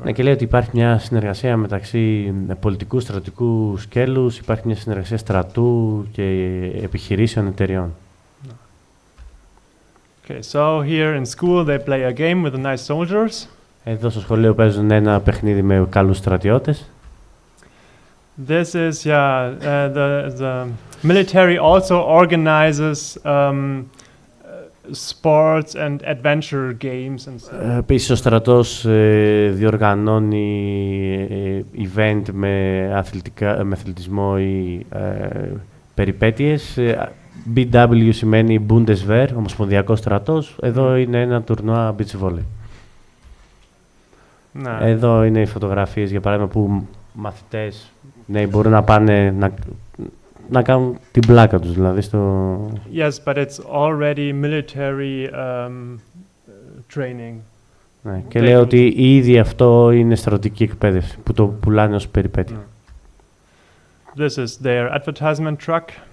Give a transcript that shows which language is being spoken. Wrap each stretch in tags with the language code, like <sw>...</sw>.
<el>Ναι, και λέει ότι υπάρχει μια συνεργασία μεταξύ πολιτικού, στρατιωτικού σκέλους, υπάρχει μια συνεργασία στρατού και επιχειρήσεων εταιριών.</el> <en>Okay, so here in school they play a game with the nice soldiers.</en> <el>Εδώ στο σχολείο παίζουν ένα παιχνίδι με καλούς στρατιώτες.</el> <en>This is the military also organizes sports and adventure games and so.</en> <el>Επίσης ο στρατός διοργανώνει event με αθλητισμό ή περιπέτειες. BW σημαίνει Bundeswehr, ομοσπονδιακός στρατός. Εδώ είναι ένα τουρνουά beach volley. Εδώ είναι οι φωτογραφίες, για παράδειγμα, που μαθητές μπορούν να πάνε να κάνουν την πλάκα τους, δηλαδή στο...</el> <en>Yes, but it's already military training.</en> <el>Ναι, και λέει ότι ήδη αυτό είναι στρατιωτική εκπαίδευση, που το πουλάνε ως περιπέτεια.</el> <en>This is their advertisement truck.</en>